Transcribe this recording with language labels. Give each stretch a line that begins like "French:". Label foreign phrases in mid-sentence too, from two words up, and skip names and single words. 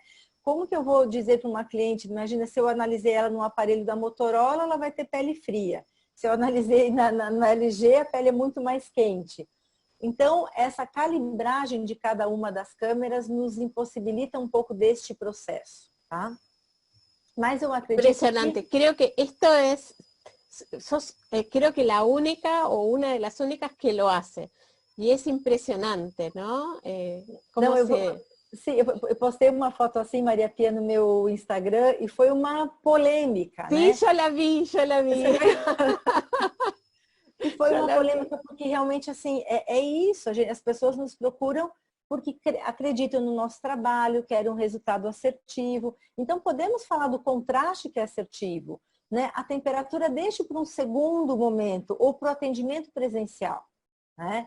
Portuguese: Como que eu vou dizer para uma cliente, imagina se eu analisei ela num aparelho da Motorola, ela vai ter pele fria. Se eu analisei no LG, a pele é muito mais quente. Então, essa calibragem de cada uma das câmeras nos impossibilita um pouco deste processo. Tá? Mas eu acredito
Spanish: Impresionante. Creo que esto es, creo que la única o una de las únicas que lo hace. Y es impresionante, ¿no? ¿Cómo
Portuguese: Não, se...? sim, eu postei uma foto assim, Maria Pia, no meu Instagram, e foi uma polêmica,
Spanish: Sí,
Portuguese: né?
Spanish: yo la vi, yo la vi.
Portuguese: E foi
Spanish: Yo
Portuguese: uma
Spanish: la vi.
Portuguese: polêmica porque realmente assim é isso, as pessoas nos procuram porque acreditam no nosso trabalho, querem um resultado assertivo. Então podemos falar do contraste que é assertivo, né? A temperatura deixa para um segundo momento ou para o atendimento presencial, né?